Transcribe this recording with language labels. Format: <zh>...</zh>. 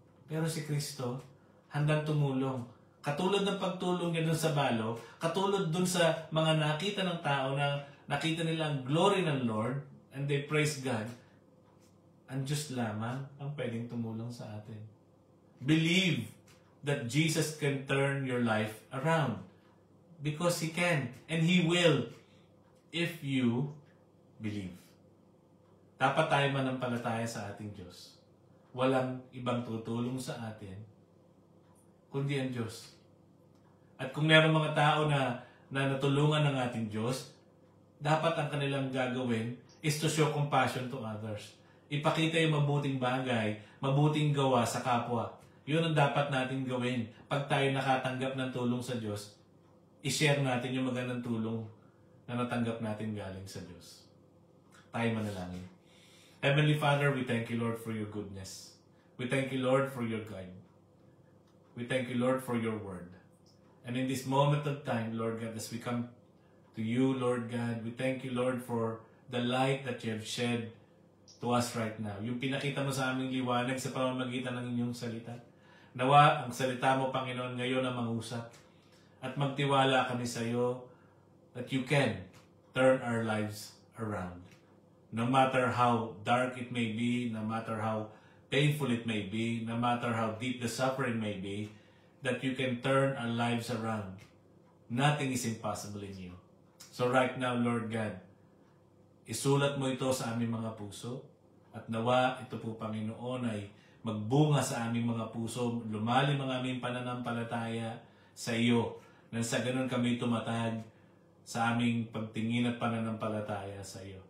<tl>Pero si Kristo, handang tumulong. Katulad ng pagtulong niya dun sa balo, katulad dun sa mga nakita ng tao na nakita nila ang glory ng Lord,</tl> <en>and they praise God,</en> <tl>ang Diyos lamang ang pwedeng tumulong sa atin.</tl> <en>Believe that Jesus can turn your life around. Because He can, and He will, if you believe.</en> <tl>Dapat tayo manampalataya sa ating Diyos. Walang ibang tutulong sa atin, kundi ang Diyos. At kung meron mga tao na natulungan ng ating Diyos, dapat ang kanilang gagawin</tl> <en>is to show compassion to others.</en> <tl>Ipakita yung mabuting bagay, mabuting gawa sa kapwa. Yun ang dapat natin gawin. Pag tayo nakatanggap ng tulong sa Diyos, i-share natin yung magandang tulong na natanggap natin galing sa Diyos. Tayo manalangin.</tl> <en>Heavenly Father, we thank you, Lord, for your goodness. We thank you, Lord, for your guide. We thank you, Lord, for your word. And in this moment of time, Lord God, as we come to you, Lord God, we thank you, Lord, for the light that you have shed to us right now.</en> <tl>Yung pinakita mo sa aming liwanag sa pamamagitan ng inyong salita. Nawa, ang salita mo, Panginoon, ngayon ang mangusap. At magtiwala kami sa iyo</tl> <en>that you can turn our lives around. No matter how dark it may be, no matter how painful it may be, no matter how deep the suffering may be, that you can turn our lives around. Nothing is impossible in you. So right now, Lord God,</en> <tl>isulat mo ito sa aming mga puso at nawa ito po, Panginoon, ay magbunga sa aming mga puso, lumalim ang aming pananampalataya sa iyo, nang sa ganun kami tumatag sa aming pagtingin at pananampalataya sa iyo.</tl>